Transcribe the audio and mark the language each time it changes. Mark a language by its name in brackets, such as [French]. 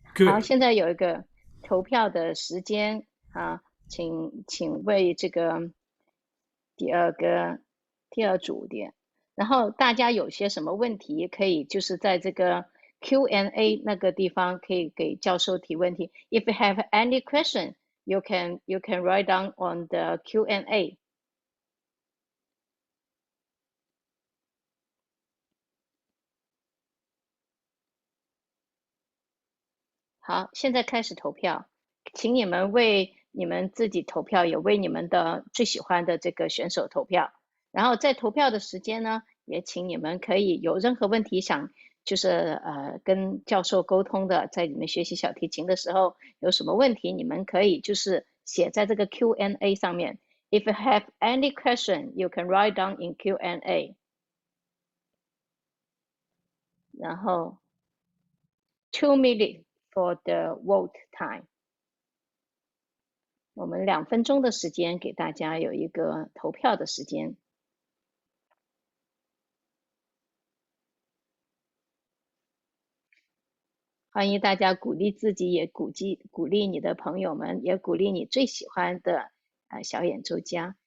[Chinese] 好， 现在有一个投票的时间啊，请为这个第二组点然后大家有些什么问题，可以就是在这个 Q&A 那个地方可以给教授提问题。 [English] If you have any question, you can write down on the Q&A. [Chinese] 好，现在开始投票，请你们为你们自己投票，也为你们的最喜欢的这个选手投票。然后在投票的时间呢，也请你们可以有任何问题想就是跟教授沟通的，在你们学习小提琴的时候有什么问题，你们可以就是写在这个 Q&A 上面。 [English] If you have any question, you can write down in Q&A. [Chinese] 然后 [English] 2 minutes for the vote time. [Chinese] 我们2分钟的时间给大家有一个投票的时间。欢迎大家鼓励自己，也鼓励你的朋友们，也鼓励你最喜欢的小演奏家。